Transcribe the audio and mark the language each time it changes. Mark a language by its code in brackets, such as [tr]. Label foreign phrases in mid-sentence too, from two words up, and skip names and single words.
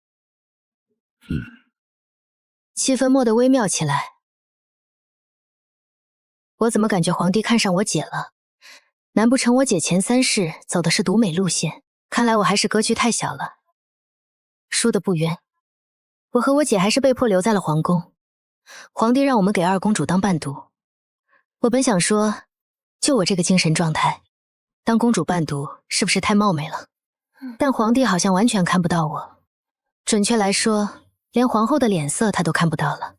[zh] 氣氛謨得微妙起來。我怎麼感覺皇帝看上我姐了？難不成我姐前3世走的是獨美路線？看來我還是格局太小了，輸得不冤。我和我姐還是被迫留在了皇宮。皇帝讓我們給二公主當伴讀。我本想說，就我這個精神狀態，當公主伴讀是不是太冒昧了？但皇帝好像完全看不到我。準確來說，連皇後的臉色他都看不到了。